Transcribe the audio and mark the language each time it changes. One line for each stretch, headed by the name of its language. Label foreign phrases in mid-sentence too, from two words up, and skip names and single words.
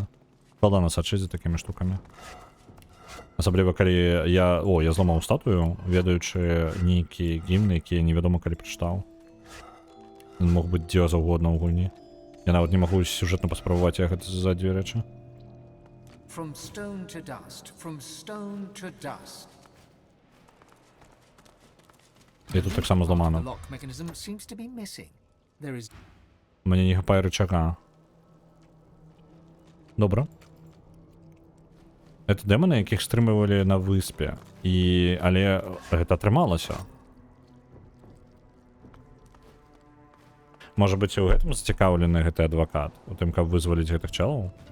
Belarusian: Складана сачыць за такімі штукамі. Асабліва калі я зламаў статую, ведаючы нейкія гімны, якія невядома калі прачытаў. Мог быць дзе заўгодна ў гульні. Я нават не магу сюжэтна паспрабаваць ехаць за дзве рэчы.
English: From stone to dust, from stone to dust.
Belarusian: І тут таксама зламана.
English: The lock mechanism seems to be missing. There is
Belarusian: Мне не хапае рычага. Добра. Это дэманы, якіх стрымлівалі на выспе. Але гэта атрымалася. Можа быць, і ў гэтым зацікаўлены гэты адвакат, у тым, каб вызваліць гэтых чалаў?